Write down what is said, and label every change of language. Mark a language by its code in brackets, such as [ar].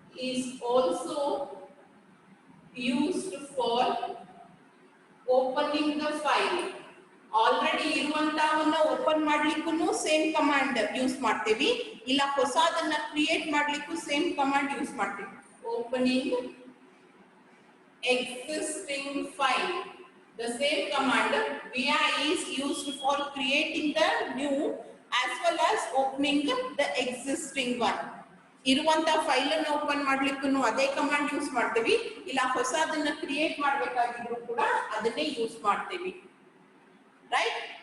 [en] is also used for opening the file. [kn] Already ಇರುವಂತವನ್ನ open ಮಾಡ್ಲಿಕ್ಕೂ same command use ಮಾಡ್ತೀವಿ, ಇಲ್ಲ ಹೊಸದನ್ನ ಕ್ರಿಯೇಟ್ ಮಾಡ್ಲಿಕ್ಕೂ ಸೇಮ್ ಕಮಾಂಡ್ ಯೂಸ್ ಮಾಡ್ತೀವಿ. [en] Opening existing file, the same command vi is used for creating the new as well as opening the existing one. [kn] ಇರುವಂತ file ಅನ್ನು open ಮಾಡ್ಲಿಕ್ಕೂ ಅದೇ ಕಮಾಂಡ್ ಯೂಸ್ ಮಾಡ್ತೀವಿ, ಇಲ್ಲ ಹೊಸದನ್ನ ಕ್ರಿಯೇಟ್ ಮಾಡ್ಬೇಕಾಗಿದ್ರು ಕೂಡ ಅದನ್ನೇ ಯೂಸ್ ಮಾಡ್ತೀವಿ. ರೈಟ್?